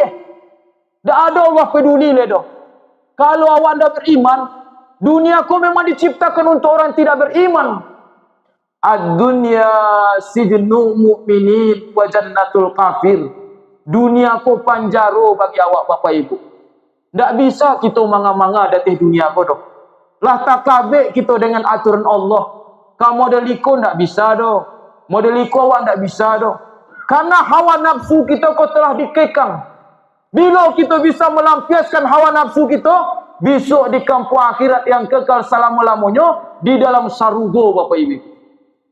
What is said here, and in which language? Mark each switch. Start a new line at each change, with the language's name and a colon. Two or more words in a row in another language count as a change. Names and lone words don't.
Indonesian: Tak ada Allah peduli le dah. Kalau awak tak beriman,
Minangkabau: dunia ko
Indonesian: memang diciptakan untuk orang tidak beriman.
Arabic: Ad-dunya sijnu mu'minin wa jannatul kafir.
Minangkabau: Dunia ko panjaro bagi awak, Bapak Ibu. Tak bisa kita manga-manga datang dunia ko dah. Lah takabek kita dengan aturan Allah. Kamu model iko tak bisa dah. Model iko awak tak bisa dah.
Indonesian: Karena hawa nafsu kita ko telah dikekang. Bila kita bisa melampiaskan hawa nafsu kita, besok di kampung akhirat yang kekal selama-lamanya di dalam sarugo, Bapak Ibu.